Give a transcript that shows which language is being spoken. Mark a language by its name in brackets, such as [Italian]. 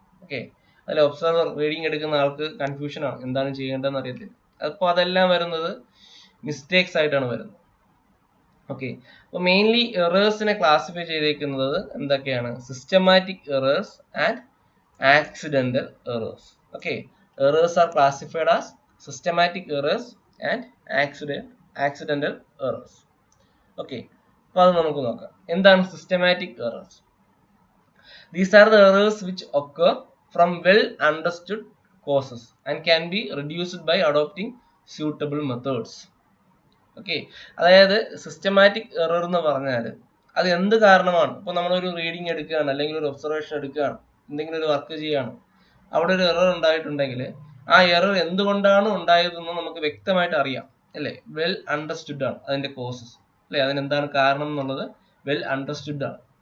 [Malayalam] Okay, അതിൽ observer reading എടുക്കുന്ന ആൾക്ക് കൺഫ്യൂഷനാണ്, എന്താണ് ചെയ്യേണ്ടതെന്ന് അറിയത്തില്ല. അപ്പോൾ അതെല്ലാം വരുന്നത് മിസ്റ്റേക്സ് ആയിട്ടാണ് വരുന്നത്. ഓക്കെ, അപ്പോൾ മെയിൻലി എറേഴ്സിനെ ക്ലാസിഫൈ ചെയ്തേക്കുന്നത് എന്തൊക്കെയാണ്? [English] Systematic errors and accidental errors. Okay, errors are classified as systematic errors and accidental errors. [Malayalam] Okay, അപ്പോൾ അത് നമുക്ക് നോക്കാം. [English] എന്താണ് systematic errors? These are the errors which occur from well understood causes and can be reduced by adopting suitable methods. [Malayalam] Okay, അതായത് systematic error എന്ന് പറഞ്ഞാൽ അത് എന്ത് കാരണമാണ്? ഇപ്പോൾ നമ്മളൊരു റീഡിങ് എടുക്കുകയാണ് അല്ലെങ്കിൽ ഒരു ഒബ്സർവേഷൻ എടുക്കുകയാണ്, എന്തെങ്കിലും ഒരു വർക്ക് ചെയ്യുകയാണ്, അവിടെ ഒരു എറർ ഉണ്ടായിട്ടുണ്ടെങ്കിൽ ആ എറർ എന്തുകൊണ്ടാണ് ഉണ്ടായതെന്ന് നമുക്ക് വ്യക്തമായിട്ട് അറിയാം അല്ലേ? വെൽ അണ്ടർസ്റ്റുഡ് ആണ് അതിന്റെ കോസസ് അല്ലെ? അതിനെന്താണ് കാരണം എന്നുള്ളത് വെൽ അണ്ടർസ്റ്റുഡ് ആണ്.